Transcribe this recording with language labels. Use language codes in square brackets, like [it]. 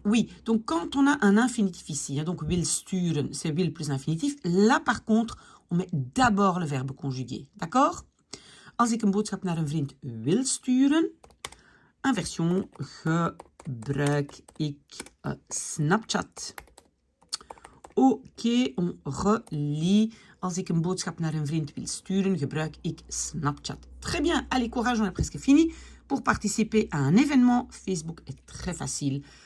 [fr] Oui, donc quand on a un infinitif ici, hein, donc [nl] wil sturen, [fr] c'est wil plus infinitif. Là, par contre, on met d'abord le verbe conjugué. D'accord? [nl] Als ik een boodschap naar een vriend wil sturen, inversion, gebruik ik Snapchat. [fr] OK, on relit. [nl] Als ik een boodschap naar een vriend wil sturen, gebruik ik Snapchat. [fr] Très bien, allez, courage, on a presque fini. Pour participer à un événement, Facebook est très facile.